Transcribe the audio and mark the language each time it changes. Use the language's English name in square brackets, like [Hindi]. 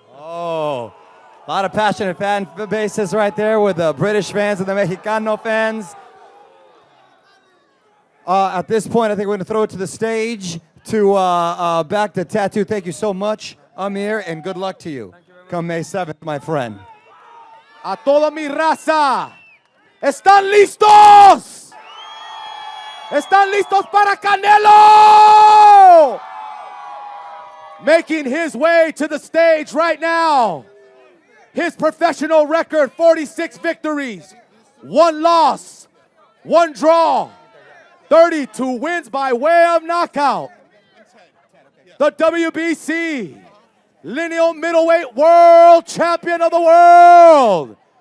[English] Oh, a lot of passionate fan bases right there with the British fans and the Mexicano fans. At this point, I think we're going to throw it to the stage to back to Tattoo. Thank you so much, Amir, and good luck to you. Come May 7th, my friend. [Spanish] A toda mi raza, ¿están listos? ¿Están listos para Canelo? [English] Making his way to the stage right now. His professional record, 46 victories, 1 loss, 1 draw. 32 wins by way of knockout. The WBC lineal middleweight world champion of the world.